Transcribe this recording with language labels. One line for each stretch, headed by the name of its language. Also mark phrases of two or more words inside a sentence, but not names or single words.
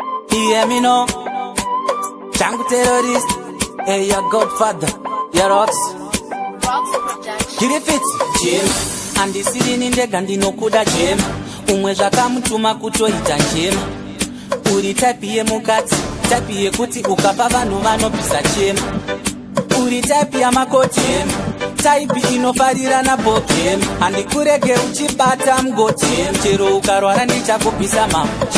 English: Hear me now. Jungle terrorist. Hey, your godfather. Your rocks. Rocks Production. Get it fit, Jim.
Shona: Andisiri ni ndega ndinokuda, Jim. Umwe zvakamutuma kutoita njema. Uri type yemukadzi, type yekuti ukapa vanhu vanobvisa chema. Uri type yamakoti, type inofarira na boki. Handikurege uchibata mgoti, chero ukarwara ndichakubvisa mamo.